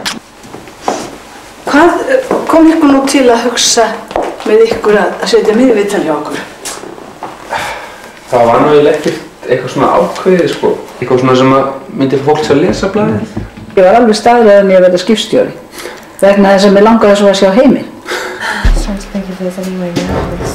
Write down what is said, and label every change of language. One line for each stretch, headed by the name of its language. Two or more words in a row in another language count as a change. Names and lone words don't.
Icelandic: Hvað kom ykkur nú til að hugsa með ykkur að setja miðviðtal hjá okkur? Það var náttúrulega ekkert eitthvað svona ákveðið sko. Eitthvað svona sem að myndi fólk til að lesa blaðið. Ég var alveg staðræð en ég verði skipstjóri. Vegna þess að mér langaði svo að sjá heiminn.
English: Trying to think if there's any way around this.